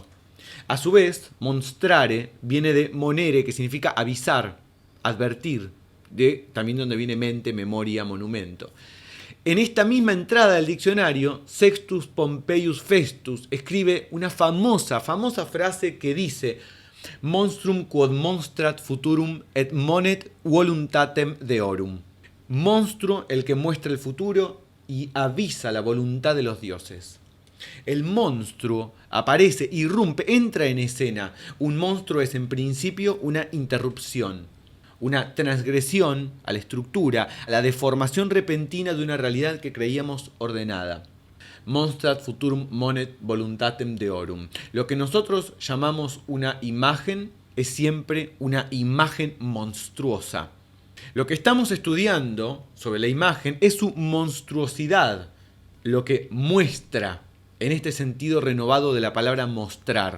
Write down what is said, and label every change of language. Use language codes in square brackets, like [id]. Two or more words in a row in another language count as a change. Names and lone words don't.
[es] A su vez, monstrare viene de monere, que significa avisar, advertir, también donde viene mente, memoria, monumento. En esta misma entrada del diccionario, Sextus Pompeius Festus escribe una famosa frase que dice: [la] monstrum quod monstrat futurum et monet voluntatem deorum. [es] Monstruo, el que muestra el futuro y avisa la voluntad de los dioses. El monstruo aparece, irrumpe, entra en escena. Un monstruo es en principio una interrupción, una transgresión a la estructura, a la deformación repentina de una realidad que creíamos ordenada. [la] Monstrat futurum monet voluntatem deorum. [es] Lo que nosotros llamamos una imagen es siempre una imagen monstruosa. Lo que estamos estudiando sobre la imagen es su monstruosidad, lo que muestra, en este sentido renovado de la palabra mostrar.